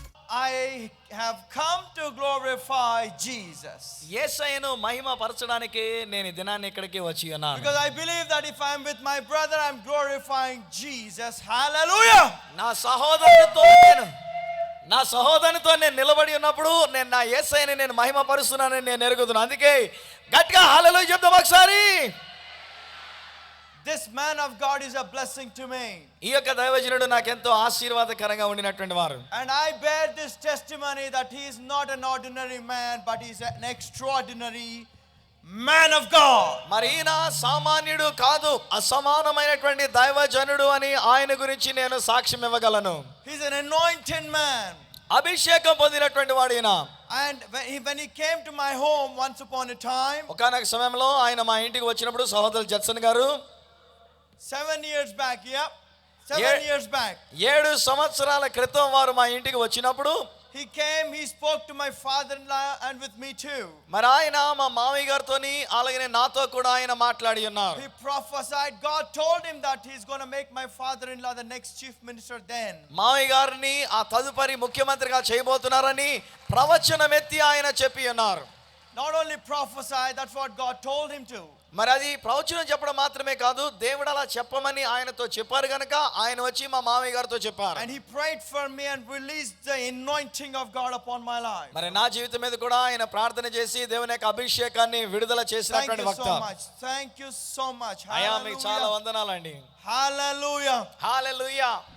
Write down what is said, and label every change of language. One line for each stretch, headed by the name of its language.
English: I have come to glorify Jesus.
Telugu: యేసయ్యను మహిమ పరచడానికి నేను ఈ దినాన్ని ఇక్కడికి వచ్చి ఉన్నాను.
English: Because I believe that if I'm with my brother, I'm glorifying Jesus. Hallelujah!
Telugu: నా సహోదరునితో నేను నిలబడి ఉన్నప్పుడు నేను నా యేసయ్యని నేను మహిమ పరుస్తున్నానని నేను ఎరుగుతున్నాను. అందుకే గట్టిగా హల్లెలూయా చెప్దాం ఒకసారి.
English: This man of God is a blessing to me.
Telugu: ఈ యొక్క దైవజనుడు నాకెంతో ఆశీర్వాదకరంగా ఉండినటువంటి వారు.
English: And I bear this testimony that he is not an ordinary man, but he is an extraordinary man of God.
Telugu: మరి ఈయన సామాన్యుడు కాదు, అసమానమైనటువంటి దైవజనుడు అని ఆయన గురించి నేను సాక్ష్యం ఇవ్వగలను.
English: He is an anointed man.
Telugu: అభిషేకం పొందినటువంటి వాడు ఈయన.
English: And when he came to my home once upon a time,
Telugu: ఒకానొక సమయంలో ఆయన మా ఇంటికి వచ్చినప్పుడు సహోదరు జడ్సన్ గారు
English: 7 years back, 7 years back,
Telugu: 7 సంవత్సరాల క్రితం వారు మా ఇంటికి వచ్చినప్పుడు
English: he came, he spoke to my father-in-law and with me too.
Telugu: మరి ఆయన మా మామయ్య గారితోని అలాగే నాతో కూడా ఆయన మాట్లాడి ఉన్నారు.
English: He prophesied, God told him that he's going to make my father-in-law the next chief minister then.
Telugu: మామయ్య గారిని ఆ తదుపరి ముఖ్యమంత్రిగా చేయబోతున్నారని ప్రవచనం ఎత్తి ఆయన చెప్పి ఉన్నారు.
English: Not only prophesied, that's what God told him to.
Telugu: మరి అది ప్రవచనం చెప్పడం మాత్రమే కాదు, దేవుడు అలా చెప్పమని ఆయనతో చెప్పారు గనుక ఆయన వచ్చి మా మామయ్య గారితో చెప్పారు.
English: And he prayed for me and released the anointing of God upon my life.
Telugu: మరి నా జీవితం మీద కూడా ఆయన ప్రార్థన చేసి దేవుని యొక్క అభిషేకాన్ని విడుదల చేసినటువంటి
English: Thank you
Telugu: వక్త.
English: so much. Thank you so much.
Telugu: అయ్యా మీకు చాలా
English: Hallelujah.
Telugu: వందనాలండి.
English: Hallelujah.
Telugu: హల్లెలూయా.